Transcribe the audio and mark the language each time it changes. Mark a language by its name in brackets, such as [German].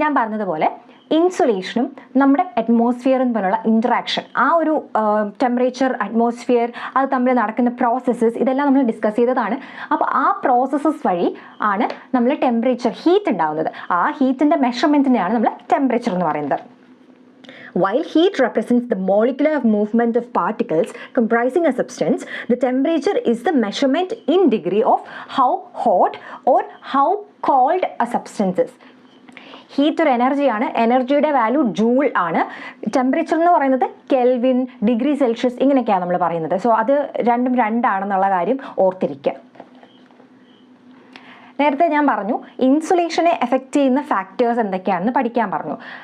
[Malayalam] ഞാൻ പറഞ്ഞതുപോലെ ഇൻസുലേഷനും നമ്മുടെ അറ്റ്മോസ്ഫിയറും തമ്മിലുള്ള ഇൻറ്ററാക്ഷൻ, ആ ഒരു ടെമ്പറേച്ചർ, അറ്റ്മോസ്ഫിയർ, അത് തമ്മിൽ നടക്കുന്ന പ്രോസസ്സസ്, ഇതെല്ലാം നമ്മൾ ഡിസ്കസ് ചെയ്തതാണ്. അപ്പോൾ ആ പ്രോസസ്സസ് വഴി ആണ് നമ്മൾ ടെമ്പറേച്ചർ, ഹീറ്റ് ഉണ്ടാകുന്നത്. ആ ഹീറ്റിൻ്റെ മെഷർമെൻറ്റിനെയാണ് നമ്മൾ ടെമ്പറേച്ചർ എന്ന് പറയുന്നത്. [English] While heat represents the molecular movement of particles comprising a substance, the temperature is the measurement in degree of how hot or how cold a substance is. [Malayalam] Heat ഒരു എനർജിയാണ്, എനർജിയുടെ value joule ആണ്. Temperature എന്ന് പറയുന്നത് kelvin, degree Celsius, ഇങ്ങനെയൊക്കെയാണ് നമ്മൾ പറയുന്നത്. So അത് രണ്ടും രണ്ടാണെന്നുള്ള കാര്യം ഓർത്തിരിക്കുക. നേരത്തെ ഞാൻ പറഞ്ഞു ഇൻസുലേഷനെ എഫക്റ്റ് ചെയ്യുന്ന ഫാക്ടേഴ്സ് എന്തൊക്കെയാണെന്ന് പഠിക്കാൻ പറഞ്ഞു.